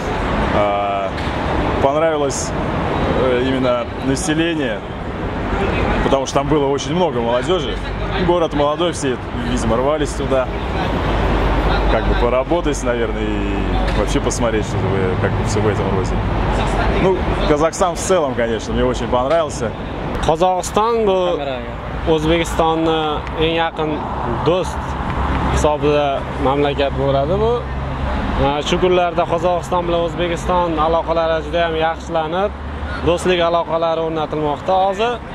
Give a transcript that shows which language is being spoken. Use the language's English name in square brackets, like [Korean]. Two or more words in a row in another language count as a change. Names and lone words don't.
[Russian] Понравилось именно население, потому что там было очень много молодежи. Город молодой, все, видимо, рвались туда. Как бы поработать, наверное, и вообще посмотреть, что как бы все в этом роде. Ну, Казахстан в целом, конечно, мне очень понравился. [Uzbek] Qozog'iston bu O'zbekistonni eng yaqin do'st hisobida mamlakat bo'ladi bu. Shu kunlarda Qozog'iston bilan O'zbekiston aloqalari juda ham yaxshilanib, do'stlik aloqalari o'rnatilmoqda hozir.